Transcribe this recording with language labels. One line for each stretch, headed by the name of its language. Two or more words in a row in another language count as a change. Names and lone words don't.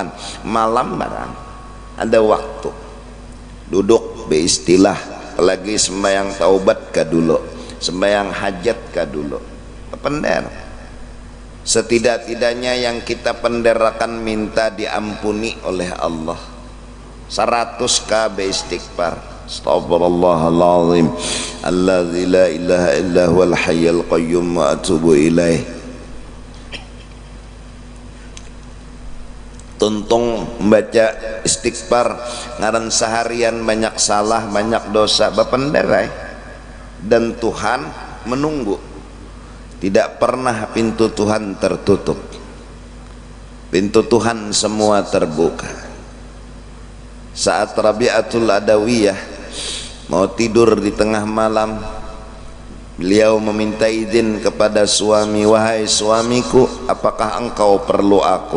Banjar: Malam barang ada waktu duduk beristilah, apalagi sembahyang taubat ka dulu, sembahyang hajat ka dulu. Pender, setidak-tidaknya yang kita penderakan minta diampuni oleh Allah 100 kali istighfar.
Arabic: أستغفر الله العظيم الذي لا إله إلا هو الحي القيوم وأتوب إليه.
Banjar: Tuntung membaca istighfar ngaran seharian banyak salah, banyak dosa, bapenderai,
Indonesian: dan Tuhan menunggu. Tidak pernah pintu Tuhan tertutup, pintu Tuhan semua terbuka. Saat Rabi'atul Adawiyah mau tidur di tengah malam, beliau meminta izin kepada suami, wahai suamiku, apakah engkau perlu aku?